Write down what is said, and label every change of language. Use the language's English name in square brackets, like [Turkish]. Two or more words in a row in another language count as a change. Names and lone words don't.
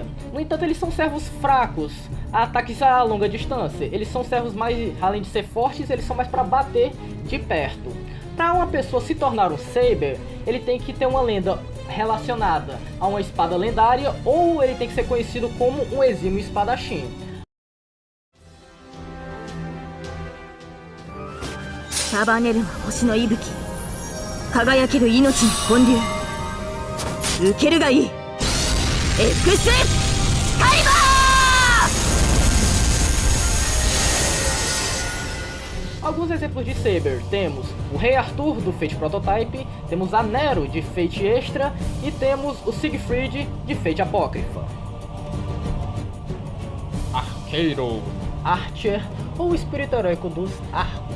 [Portuguese] No entanto, eles são servos fracos a ataques a longa distância. Eles são servos mais, além de ser fortes, eles são mais para bater de perto. Para uma pessoa se tornar um Saber, ele tem que ter uma lenda relacionada a uma espada lendária ou ele tem que ser conhecido como um exímio espadachim. [Japanese] 束ねる星の息吹、輝ける命の本流、受けるがいい。エクスカリバー! [Portuguese] Alguns exemplos de Saber, temos o Rei Arthur do Fate Prototype, temos a Nero de Fate Extra e temos o Siegfried de Fate Apócrifa. Arqueiro, Archer ou espírito heróico dos arcos.